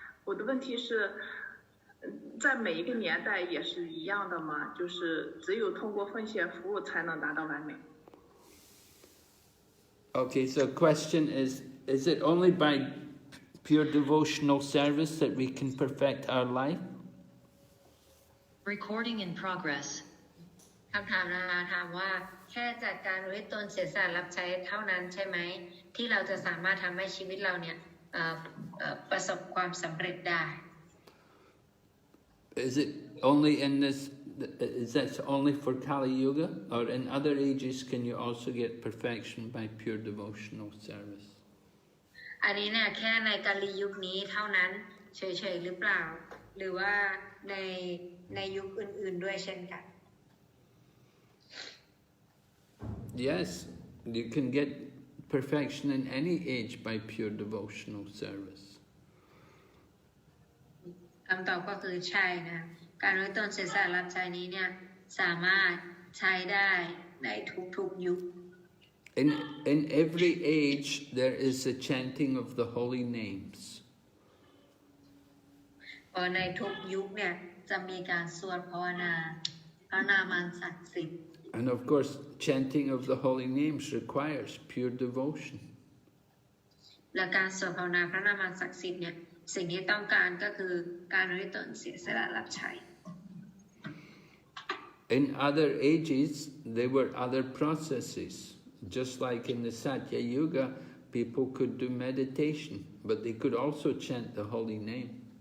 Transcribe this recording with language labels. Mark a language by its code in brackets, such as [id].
[zh] 我的问题是，在每一个年代也是一样的吗？就是只有通过奉献服务才能达到完美。 [en] Okay, so question is it only by pure devotional service that we can perfect our life? Recording in progress. [th] คำถามนะคะถามว่าแค่จากการอุทิศตนเสียสละรับใช้เท่านั้นใช่ไหมที่เราจะสามารถทำให้ชีวิตเราเนี่ยประสบความสำเร็จได้ [en] Is it only in this? Is that only for Kali Yuga, or in other ages can you also get perfection by pure devotional service? [th] อันนี้เนี่ยแค่ในกาลียุคนี้เท่านั้นเฉยๆหรือเปล่าหรือว่าในยุคอื่นๆด้วยเช่นกัน [en] Yes, you can get perfection in any age by pure devotional service. [th] คำตอบก็คือใช่นะการอุทิศตนเสียสละรับใช้นี้เนี่ยสามารถใช้ได้ในทุกๆยุค [en] In every age there is a chanting of the holy names. [th] ในทุกยุคเนี่ยจะมีการสวดภาวนาพระนามังศักดิ์สิทธิ์ [en] And of course, chanting of the holy names requires pure devotion. [th] และการสวดภาวนาพระนามังศักดิ์สิทธิ์เนี่ยสิ่งที่ต้องการก็คือการอุทิศตนเสียสละรับใช้ [en] In other ages, there were other processes. Just like in the Satya Yuga, people could do meditation, but they could also chant the holy name.